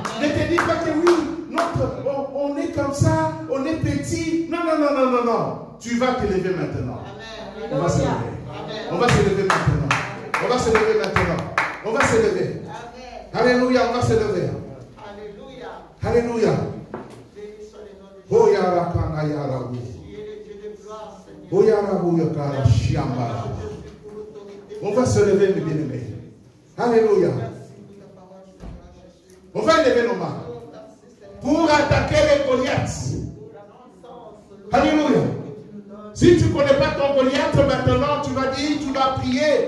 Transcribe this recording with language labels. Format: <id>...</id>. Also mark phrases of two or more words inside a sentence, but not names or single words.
<fr>Ne te dis pas que oui, on est comme ça, on est petit. Non, non, non, non, non, non. Tu vas te lever maintenant. Amen. On va se lever. Amen. On va se lever maintenant. On va se lever maintenant. On va se lever. Amen. Alléluia, on va se lever. Alléluia. Alléluia. Oh yara kana yara bu. Oh yara bu yakara shiamba. On va se lever, mes bien-aimés. Alléluia. On va lever nos mains pour attaquer les Goliaths. Alléluia. Si tu ne connais pas ton Goliath, maintenant tu vas dire, tu vas prier.</fr>